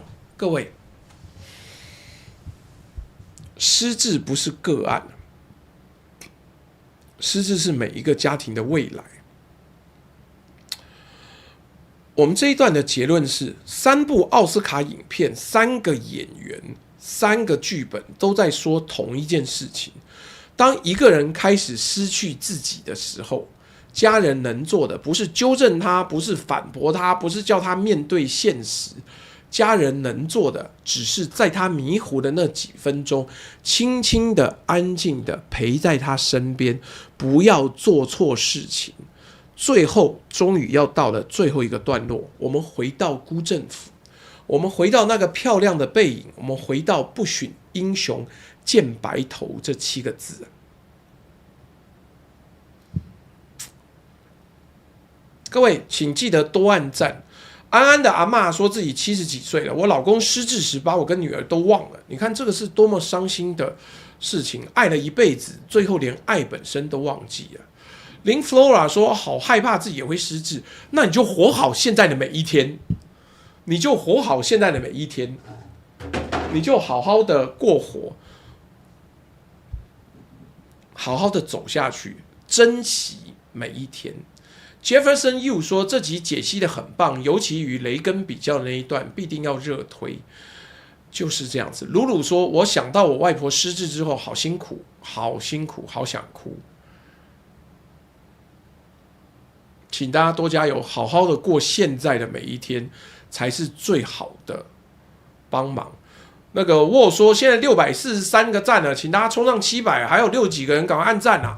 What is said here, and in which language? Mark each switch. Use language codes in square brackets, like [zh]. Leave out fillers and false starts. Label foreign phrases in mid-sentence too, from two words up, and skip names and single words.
[zh] 各位，失智不是個案，失智是每一個家庭的未來。我們這一段的結論是，3部奧斯卡影片、3個演員、3個劇本都在說同一件事情。當一個人開始失去自己的時候，家人能做的不是糾正他，不是反駁他，不是叫他面對現實。家人能做的只是在他迷糊的那幾分鐘，輕輕的、安靜的陪在他身邊，不要做錯事情。最後，終於要到了最後一個段落，我們回到辜振甫，我們回到那個漂亮的背影，我們回到不許英雄見白頭這7個字。各位，請記得多按讚。安安的阿嬷說自己70幾歲了，我老公失智時把我跟女兒都忘了。你看這個是多麼傷心的事情，愛了一輩子，最後連愛本身都忘記了。林 Flora 說好害怕自己也會失智，那你就活好現在的每一天，你就活好現在的每一天，你就好好的過活，好好的走下去，珍惜每一天。Jefferson Yu 說這集解析的很棒，尤其與雷根比較的那一段必定要熱推，就是這樣子。魯魯說，我想到我外婆失智之後，好辛苦，好辛苦，好想哭。請大家多加油，好好的過現在的每一天，才是最好的幫忙。那個沃說，現在643個讚了，請大家衝上700，還有60幾個人趕快按讚啊！